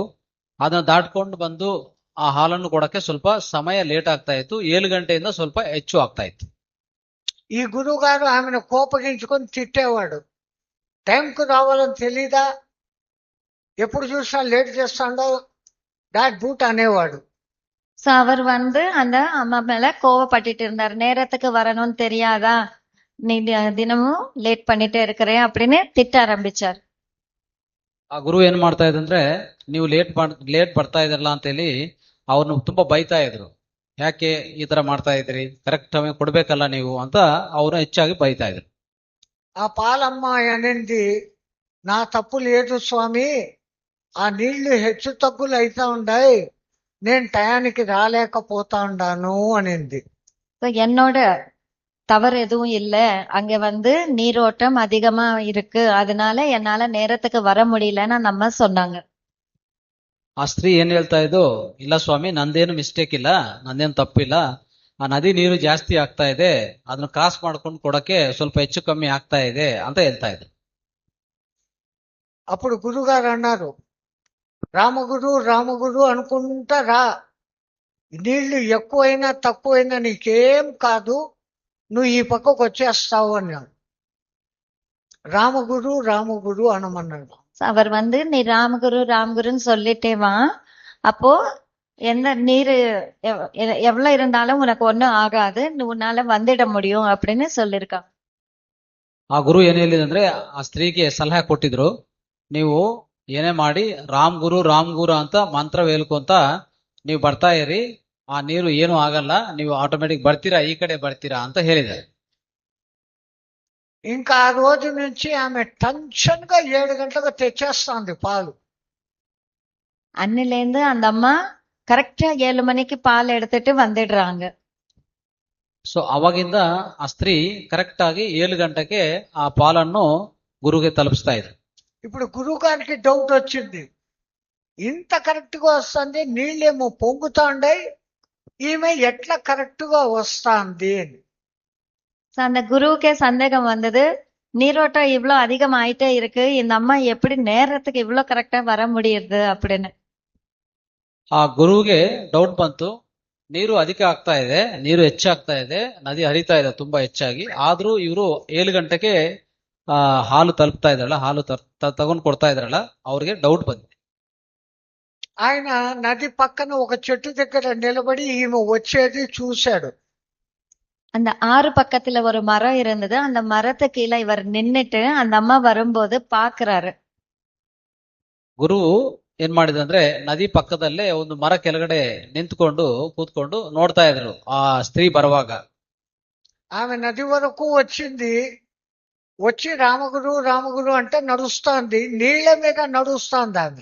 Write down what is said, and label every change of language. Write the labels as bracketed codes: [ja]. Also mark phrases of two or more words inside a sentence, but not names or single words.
[kn] ಅದನ್ನ ದಾಟ್ಕೊಂಡು ಬಂದು ಆ ಹಾಲನ್ನು ಕೊಡಕ್ಕೆ ಸ್ವಲ್ಪ ಸಮಯ ಲೇಟ್ ಆಗ್ತಾ ಇತ್ತು. 7 ಗಂಟೆಯಿಂದ ಸ್ವಲ್ಪ ಹೆಚ್ಚು ಆಗ್ತಾ ಇತ್ತು. [te] ఈ గురువు గారు ఆమెను కోపగించుకొని తిట్టేవాడు. టైంకు రావాలని తెలీదా, ఎప్పుడు చూసినా లేట్ చేస్తాడో డాట్ బూట్ అనేవాడు. [ta] சோ அவர் அந்த அம்மா மேல கோவப்பட்டுட்டு இருந்தாரு. நேரத்துக்கு வரணும்னு தெரியாதா, நீ தினமும் லேட் பண்ணிட்டே இருக்கிற அப்படின்னு திட்ட ஆரம்பிச்சார். [kn] ಆ ಗುರು ಏನ್ ಮಾಡ್ತಾ ಇದ್ದಂದ್ರೆ, ನೀವು ಲೇಟ್ ಬರ್ತಾ ಇದ್ರಲ್ಲ ಅಂತೇಳಿ ಅವ್ರನ್ನ ತುಂಬಾ ಬೈತಾ ಇದ್ರು. ಯಾಕೆ ಈ ತರ ಮಾಡ್ತಾ ಇದ್ರಿ, [en] correct time [kn] ಕೊಡ್ಬೇಕಲ್ಲ ನೀವು ಅಂತ ಅವ್ರನ್ನ ಹೆಚ್ಚಾಗಿ ಬೈತಾ ಇದ್ರು. [te] ఆ పాలమ్మ అనింది, నా తప్పు లేదు స్వామి, ఆ నీళ్లు హెచ్చు తగ్గులు అవుతా ఉన్నాయి, నేను టయానికి రాలేకపోతా ఉండాను అనింది. [ta] என்னோட தவறு எதுவும் இல்ல, அங்க நீரோட்டம் அதிகமா இருக்கு, அதனால என்னால நேரத்துக்கு வர முடியலன்னு நம்ம சொன்னாங்க. [kn] ಆ ಸ್ತ್ರೀ ಏನ್ ಹೇಳ್ತಾ ಇದ್ದು, ಇಲ್ಲ ಸ್ವಾಮಿ, ನಂದೇನು ಮಿಸ್ಟೇಕ್ ಇಲ್ಲ, ನಂದೇನು ತಪ್ಪಿಲ್ಲ, ಆ ನದಿ ನೀರು ಜಾಸ್ತಿ ಆಗ್ತಾ ಇದೆ, ಅದನ್ನ ಕ್ರಾಸ್ ಮಾಡ್ಕೊಂಡು ಕೊಡಕ್ಕೆ ಸ್ವಲ್ಪ ಹೆಚ್ಚು ಕಮ್ಮಿ ಆಗ್ತಾ ಇದೆ ಅಂತ ಹೇಳ್ತಾ ಇದ್ರು. [te] అప్పుడు గురుగారు అన్నారు, రామగురు అనుకుంటా రా, నీళ్లు ఎక్కువైనా తక్కువైనా నీకేం కాదు, నువ్వు ఈ పక్కకు వచ్చేస్తావు అన్నాడు. రామగురు రామగురు అనమన్నాడు. [ta] அவர் வந்து நீ ராமகுருன்னு சொல்லிட்டே வா, அப்போ எந்த நீர் எவ்வளவு இருந்தாலும் உனக்கு ஒண்ணும் ஆகாது, உன்னால வந்துட முடியும் அப்படின்னு சொல்லிருக்கான். [kn] ಆ ಗುರು ಏನ್ ಹೇಳಿದಂದ್ರೆ ಆ ಸ್ತ್ರೀಗೆ ಸಲಹೆ ಕೊಟ್ಟಿದ್ರು, ನೀವು ಏನೇ ಮಾಡಿ ರಾಮ್ ಗುರು ಅಂತ ಮಂತ್ರ ಹೇಳ್ಕೊಂತ ನೀವು ಬರ್ತಾ ಇರಿ, ಆ ನೀರು ಏನು ಆಗಲ್ಲ, ನೀವು ಆಟೋಮೆಟಿಕ್ ಬರ್ತೀರಾ, ಈ ಕಡೆ ಬರ್ತೀರಾ ಅಂತ ಹೇಳಿದ್ದಾರೆ. [te] ఇంకా ఆ రోజు నుంచి ఆమె టెన్షన్ గా 7 గంటలకు తెచ్చేస్తాంది పాలు. [ta] அன்னிலேருந்து அந்த அம்மா கரெக்டா 7 மணிக்கு பால் எடுத்துட்டு வந்துடுறாங்க. [kn] ಸೊ ಅವಾಗಿಂದ ಆ ಸ್ತ್ರೀ ಕರೆಕ್ಟ್ ಆಗಿ 7 ಗಂಟೆಗೆ ಆ ಪಾಲನ್ನು ಗುರುಗೆ ತಲುಪಿಸ್ತಾ ಇದ್ರು. [te] ఇప్పుడు గురువు గారికి డౌట్ వచ్చింది, ఇంత కరెక్ట్ గా వస్తుంది, నీళ్ళేమో పొంగుతాండాయి, ఈమె ఎట్లా కరెక్ట్ గా వస్తాంది అని. [ta] So, அந்த குருவுக்கே சந்தேகம் வந்தது, நீரோட்டம் இவ்வளவு அதிகம் ஆயிட்டே இருக்கு, இந்த அம்மா எப்படி நேரத்துக்கு இவ்வளவு கரெக்டா வர முடியுது அப்படின்னு. [kn] ಆ ಗುರುವಿಗೆ ಡೌಟ್ ಬಂತು, ನೀರು ಅಧಿಕ ಆಗ್ತಾ ಇದೆ, ನೀರು ಹೆಚ್ಚಾಗ್ತಾ ಇದೆ, ನದಿ ಹರಿತಾ ಇದೆ ತುಂಬಾ ಹೆಚ್ಚಾಗಿ, ಆದ್ರೂ ಇವರು 7 ಗಂಟೆಗೆ ಹಾಲು ತಲುಪ್ತಾ ಇದ್ರಲ್ಲ, ಹಾಲು ತಗೊಂಡ್ ಕೊಡ್ತಾ ಇದ್ರಲ್ಲ, ಅವ್ರಿಗೆ ಡೌಟ್ ಬಂದಿದೆ. [te] ఆయన నది పక్కన ఒక చెట్టు దగ్గర నిలబడి ఈమె వచ్చేది చూశాడు. [ta] அந்த ஆறு பக்கத்துல ஒரு மரம் இருந்தது, அந்த மரத்து கீழே இவர் நின்னுட்டு அந்த அம்மா வரும்போது பாக்குறாரு. [kn] ಗುರು ಏನ್ ಮಾಡಿದ ಅಂದ್ರೆ ನದಿ ಪಕ್ಕದಲ್ಲೇ ಒಂದು ಮರ ಕೆಳಗಡೆ ನಿಂತ್ಕೊಂಡು ಕೂತ್ಕೊಂಡು ನೋಡ್ತಾ ಇದ್ರು ಆ ಸ್ತ್ರೀ ಬರುವಾಗ. [te] ఆమె నది వరకు వచ్చింది, వచ్చి రామగురు రామగురు అంటే నడుస్తాంది, నీళ్ల మీద నడుస్తాంది ఆమె.